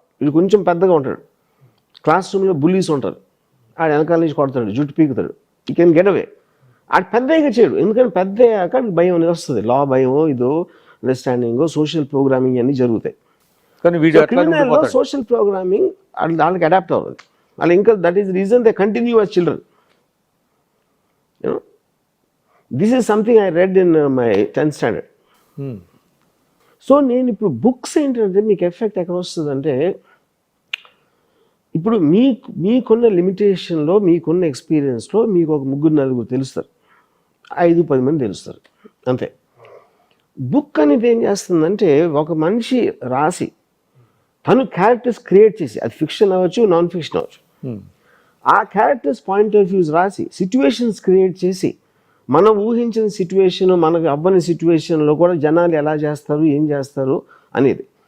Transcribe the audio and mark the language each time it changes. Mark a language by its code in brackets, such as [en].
[te] వీడు కొంచెం పెద్దగా ఉంటాడు, క్లాస్ రూమ్లో బుల్లీస్ ఉంటారు, ఆడు వెనకాల నుంచి కొడతాడు, జుట్టు పీకుతాడు, [en] You can get away. [te] ఆడు పెద్దగా చేయడు, ఎందుకంటే పెద్ద అయ్యాక భయం అనేది వస్తుంది. లా భయమో ఇదో అండర్స్టాండింగ్ సోషల్ ప్రోగ్రామింగ్ అన్నీ జరుగుతాయి. కానీ క్రిమినల్లో సోషల్ ప్రోగ్రామింగ్ వాళ్ళకి అడాప్ట్ అవ్వదు. వాళ్ళు ఇంకా [en] That is reason they continue as children. This is something I read in my 10th standard. [te] So నేను ఇప్పుడు బుక్స్ ఏంటంటే మీకు ఎఫెక్ట్ ఎక్కడ వస్తుందంటే, ఇప్పుడు మీకున్న లిమిటేషన్లో, మీకున్న ఎక్స్పీరియన్స్లో మీకు ఒక 3-4 తెలుస్తారు, 5-10 మంది తెలుస్తారు అంతే. బుక్ అనేది ఏం చేస్తుందంటే ఒక మనిషి రాసి తను క్యారెక్టర్స్ క్రియేట్ చేసి, అది ఫిక్షన్ అవ్వచ్చు, నాన్ ఫిక్షన్ అవ్వచ్చు, ఆ క్యారెక్టర్స్ పాయింట్ ఆఫ్ వ్యూస్ రాసి సిచ్యువేషన్స్ క్రియేట్ చేసి, మనం ఊహించిన సిచ్యువేషన్, మనకు అవ్వని సిచ్యువేషన్లో కూడా జనాలు ఎలా చేస్తారు, ఏం చేస్తారు అనేది.